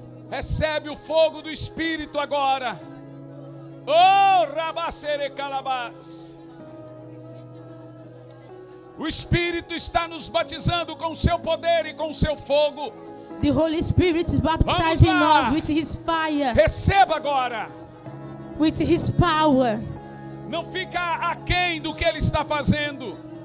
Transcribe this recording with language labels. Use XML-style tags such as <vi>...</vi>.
<pt>Recebe o fogo do Espírito agora. Oh, rabacere calabás. O Espírito está nos batizando com o seu poder e com o seu fogo.</pt> <en>The Holy Spirit is baptizing us with His fire,</en> <pt>Receba agora.</pt> <en>with His power.</en> <pt>Não fica aquém do que Ele está fazendo.</pt>